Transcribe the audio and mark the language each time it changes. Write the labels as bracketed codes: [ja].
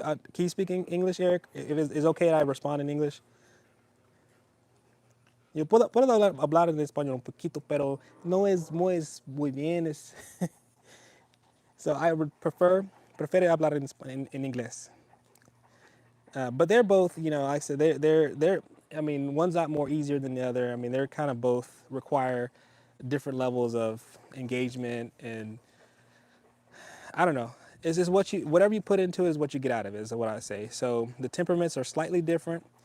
[en] Can you speak English, Eric? If it's okay, I respond in English. [es] Yo puedo hablar en español un poquito, pero no es muy bien. [en] So I would prefer [es] hablar [en] in [es] inglés. [en] But they're both, like I said, they're. I mean, one's not more easier than the other. I mean, they're kind of both require different levels of engagement, and I don't know. It's just whatever you put into it is what you get out of it, is what I say. So the temperaments are slightly different.